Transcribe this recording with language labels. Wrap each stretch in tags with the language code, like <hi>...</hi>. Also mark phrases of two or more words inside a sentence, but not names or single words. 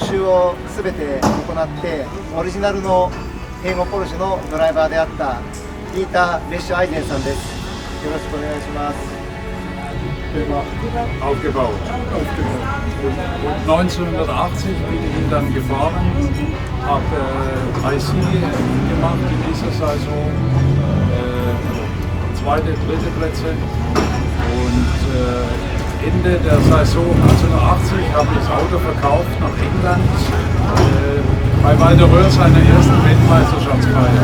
<ja>集をすべて行ってオリジナルのヘイゴンポルシェのドライバーであったディーター・レッシュ・アイゼンさんです。よろしくお願いします。</ja> <de>Aufgebaut. Und 1980 bin ich ihn dann gefahren, habe 3 Siege gemacht in dieser Saison, zweite, dritte Plätze und Ende der Saison 1980 habe ich das Auto verkauft nach England bei Walter Röhr seiner ersten Weltmeisterschaftsfeier.</de>